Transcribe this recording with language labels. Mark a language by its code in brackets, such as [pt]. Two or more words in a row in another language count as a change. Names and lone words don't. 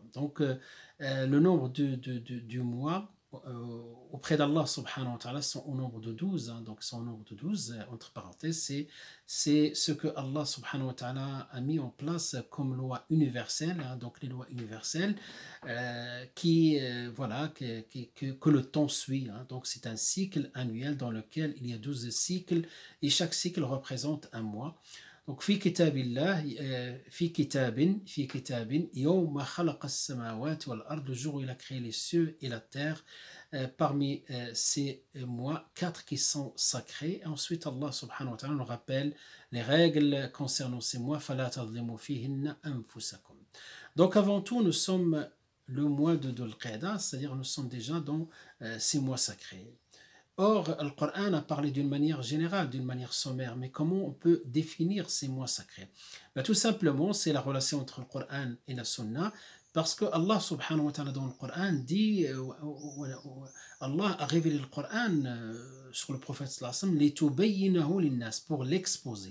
[fr] Donc le nombre du mois auprès d'Allah [ar] سبحانه وتعالى [fr] sont au nombre de 12, donc sont au nombre de 12, entre parenthèses, c'est ce que Allah [ar] سبحانه وتعالى [fr] a mis en place comme loi universelle, donc les lois universelles que le temps suit, donc c'est un cycle annuel dans lequel il y a 12 cycles et chaque cycle représente un mois. [ar] Donc في كتاب الله، في كتاب يوم خلق السماوات والأرض, [fr] le jour où il a créé les cieux et la terre, parmi ces mois 4 qui sont sacrés. Et ensuite Allah [ar] سبحانه وتعالى [fr] nous rappelle les règles concernant ces mois, [ar] فلا تظلموا فيهن أنفسكم. [fr] Donc avant tout, nous sommes le mois de Dhul Qa'da, c'est-à-dire nous sommes déjà dans ces mois sacrés. Or, le Coran a parlé d'une manière générale, d'une manière sommaire, mais comment on peut définir ces mois sacrés? Tout simplement, c'est la relation entre le Coran et la Sunna, parce que Allah [ar] سبحانه وتعالى [fr] dans le Coran dit, Allah a révélé le Coran sur le prophète [ar] صلى الله عليه وسلم, لتبينه للناس, [fr] pour l'exposer.